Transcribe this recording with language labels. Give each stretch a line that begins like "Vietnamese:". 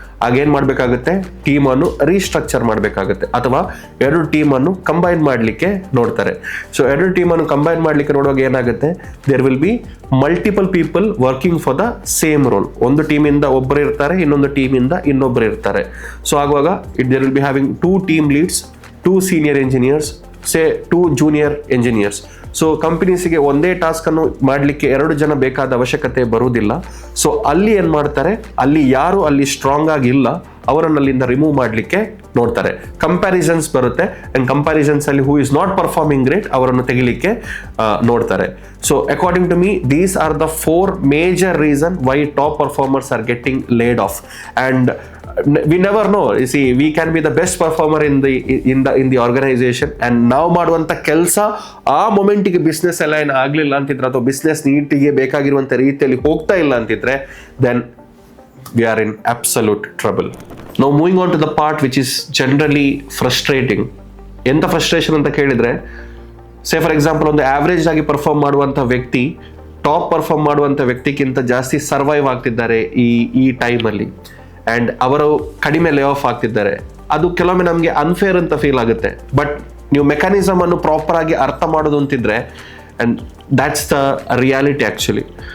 Kannada: ಆಗೇನು ಮಾಡಬೇಕಾಗುತ್ತೆ, ಟೀಮನ್ನು ರೀಸ್ಟ್ರಕ್ಚರ್ ಮಾಡಬೇಕಾಗುತ್ತೆ ಅಥವಾ 2 ಟೀಮನ್ನು ಕಂಬೈನ್ ಮಾಡಲಿಕ್ಕೆ ನೋಡ್ತಾರೆ.
English: so
Kannada: 2 ಟೀಮನ್ನು ಕಂಬೈನ್ ಮಾಡಲಿಕ್ಕೆ ನೋಡುವಾಗ ಏನಾಗುತ್ತೆ,
English: There will be multiple people working for the same role.
Kannada: ಒಂದು ಟೀಮಿಂದ ಒಬ್ಬರು ಇರ್ತಾರೆ, ಇನ್ನೊಂದು ಟೀಮಿಂದ ಇನ್ನೊಬ್ಬರು ಇರ್ತಾರೆ.
English: so
Kannada: ಆಗುವಾಗ
English: There will be having 2 team leads, 2 senior engineers, say 2 junior engineers.
Kannada: So ಕಂಪನೀಸಿಗೆ ಒಂದೇ ಟಾಸ್ಕ್ ಅನ್ನು ಮಾಡಲಿಕ್ಕೆ 2 ಜನ ಬೇಕಾದ ಅವಶ್ಯಕತೆ ಬರುವುದಿಲ್ಲ. ಸೊ ಅಲ್ಲಿ ಏನು ಮಾಡ್ತಾರೆ, ಅಲ್ಲಿ ಯಾರು ಅಲ್ಲಿ ಸ್ಟ್ರಾಂಗ್ ಆಗಿಲ್ಲ ಅವರನ್ನು ಅಲ್ಲಿಂದ ರಿಮೂವ್ ಮಾಡಲಿಕ್ಕೆ ನೋಡ್ತಾರೆ. ಕಂಪ್ಯಾರಿಸನ್ಸ್ ಬರುತ್ತೆ ಆ್ಯಂಡ್ ಕಂಪ್ಯಾರಿಸನ್ಸ್ ಅಲ್ಲಿ
English: who is not performing great
Kannada: ಅವರನ್ನು ತೆಗಿಲಿಕ್ಕೆ ನೋಡ್ತಾರೆ.
English: So according to me these are the 4 major reason why top performers are getting laid off. And we never know, you see, we can be the best performer in the organization and
Kannada: ನಾವು ಮಾಡುವಂಥ ಕೆಲಸ ಆ ಮೊಮೆಂಟಿಗೆ business align ಆಗಲಿಲ್ಲ ಅಂತಿದ್ರೆ ಅಥವಾ business ನೀಟಿಗೆ ಬೇಕಾಗಿರುವಂಥ ರೀತಿಯಲ್ಲಿ ಹೋಗ್ತಾ ಇಲ್ಲ ಅಂತಿದ್ರೆ, then
English: we are in absolute trouble. Now moving on to the part which is generally frustrating.
Kannada: ಎಂಥ ಫ್ರಸ್ಟ್ರೇಷನ್ ಅಂತ ಕೇಳಿದ್ರೆ,
English: say for example
Kannada: ಒಂದು ಆವ್ರೇಜ್ ಆಗಿ ಪರ್ಫಾರ್ಮ್ ಮಾಡುವಂಥ ವ್ಯಕ್ತಿ ಟಾಪ್ ಪರ್ಫಾರ್ಮ್ ಮಾಡುವಂಥ ವ್ಯಕ್ತಿಗಿಂತ ಜಾಸ್ತಿ ಸರ್ವೈವ್ ಆಗ್ತಿದ್ದಾರೆ ಈ ಟೈಮಲ್ಲಿ, ಆ್ಯಂಡ್ ಅವರು ಕಡಿಮೆ ಲೇ ಆಫ್ ಆಗ್ತಿದ್ದಾರೆ. ಅದು ಕೆಲವೊಮ್ಮೆ ನಮಗೆ ಅನ್ಫೇರ್ ಅಂತ ಫೀಲ್ ಆಗುತ್ತೆ. ಬಟ್ ನೀವು ಮೆಕ್ಯಾನಿಸಮ್ ಅನ್ನು ಪ್ರಾಪರ್ ಆಗಿ ಅರ್ಥ ಮಾಡೋದು ಅಂತಿದ್ರೆ,
English: And that's the reality actually.